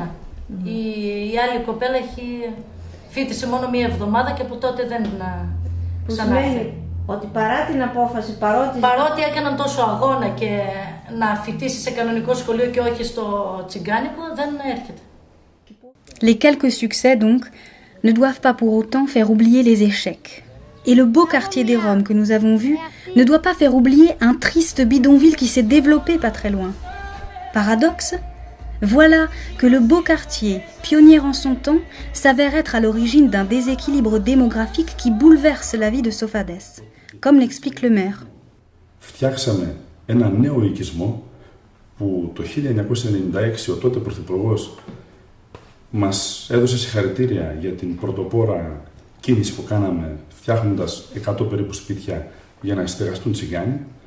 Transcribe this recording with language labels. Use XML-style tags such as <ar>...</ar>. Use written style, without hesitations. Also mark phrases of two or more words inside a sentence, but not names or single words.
<el>Η άλλη κοπέλα φοιτησε μόνο 1 εβδομάδα και από τότε δεν ξανάρθε. Ότι παρά την απόφαση, παρότι έκαναν τόσο αγώνα και να φοιτήσει σε κανονικό σχολείο και όχι στο τσιγκάνικο, δεν έρχεται.</el> <fr>Les quelques succès, donc, ne doivent pas pour autant faire oublier les échecs. Et le beau quartier des Roms que nous avons vu ne doit pas faire oublier un triste bidonville qui s'est développé pas très loin. Paradoxe ? Voilà que le beau quartier, pionnier en son temps, s'avère être à l'origine d'un déséquilibre démographique qui bouleverse la vie de Sofades, comme l'explique le maire.</fr> <el>Φτιάξαμε ένα νέο οικισμό που το 1996 ο τότε πρωθυπουργός μας έδωσε συγχαρητήρια για την πρωτοπόρα κίνηση που κάναμε φτιάχνοντας 100 περίπου σπίτια για να στεγαστούν τσιγκάνοι.</el>